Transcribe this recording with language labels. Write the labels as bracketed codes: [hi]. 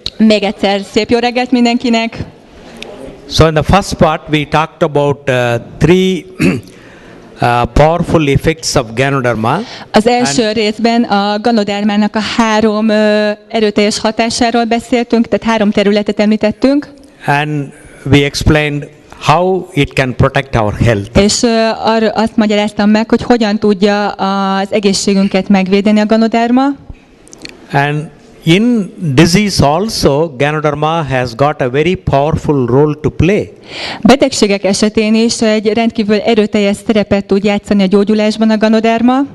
[hu] Még egyszer szép jó reggelt mindenkinek. [en] So in the first part we talked about three powerful effects of Ganoderma. [hu] Az első részben a Ganodermának a három erőteljes hatásáról beszéltünk, tehát három területet említettünk. [en] And we explained how it can protect our health. [hu] És azt magyaráztam meg, hogy hogyan tudja az egészségünket megvédeni a Ganoderma. [en] And in disease also, Ganoderma has got a very powerful role to play. [hu] Betegségek esetén is egy rendkívül erőteljes szerepet tud játszani a gyógyulásban a Ganoderma.